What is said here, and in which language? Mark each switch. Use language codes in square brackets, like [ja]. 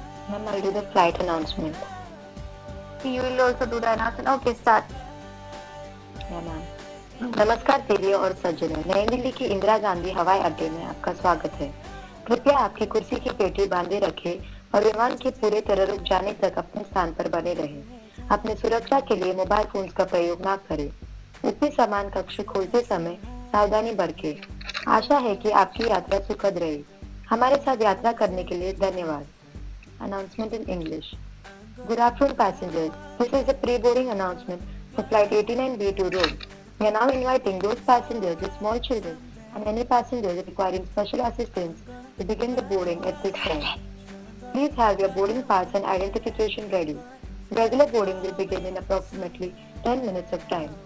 [en] Ma'am, I'll do the flight announcement. You will also do the announcement. Okay, start. Yeah, ma'am. [hi] नमस्कार देवियों और सज्जनों, नई दिल्ली की इंदिरा गांधी हवाई अड्डे में आपका स्वागत है। कृपया आपकी कुर्सी की पेटी बांधे रखें और विमान के पूरे तरह रुक जाने तक अपने स्थान पर बने रहें। अपने सुरक्षा के लिए मोबाइल फोन का प्रयोग न करें। ऊपरी सामान कक्ष खोलते समय सावधानी बरतें। आशा है कि आपकी यात्रा सुखद रहे। हमारे साथ यात्रा करने के लिए धन्यवाद। [en] Announcement in English. Good afternoon, passengers. This is a pre-boarding announcement for flight 89B to Rome. We are now inviting those passengers with small children and any passengers requiring special assistance to begin the boarding at this time. Please have your boarding pass and identification ready. Regular boarding will begin in approximately 10 minutes of time.